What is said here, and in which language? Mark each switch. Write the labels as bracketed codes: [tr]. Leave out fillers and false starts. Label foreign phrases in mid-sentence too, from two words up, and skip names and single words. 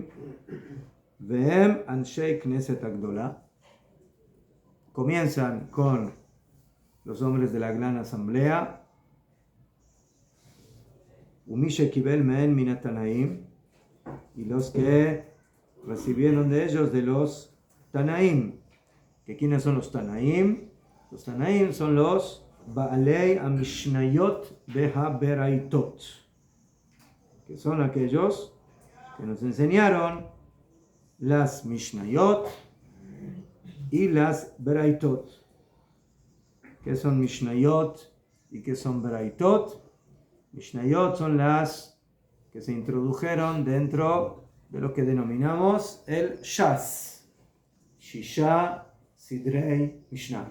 [he] והם אנשי כנסת הגדולה, [es] comienzan con los hombres de la gran asamblea, [he] ומי שקיבל מהן מן התנאים, [es] y los que recibieron de ellos de los Tanaim. ¿Que quiénes son los Tanaim? Los Tanaim son los [he] בעלי המשניות והברייתות, [es] que son aquellos que nos enseñaron las Mishnayot y las Beraitot. ¿Qué son Mishnayot y qué son Beraitot? Mishnayot son las que se introdujeron dentro de lo que denominamos el Shas, [he] שישה סדרי משנה.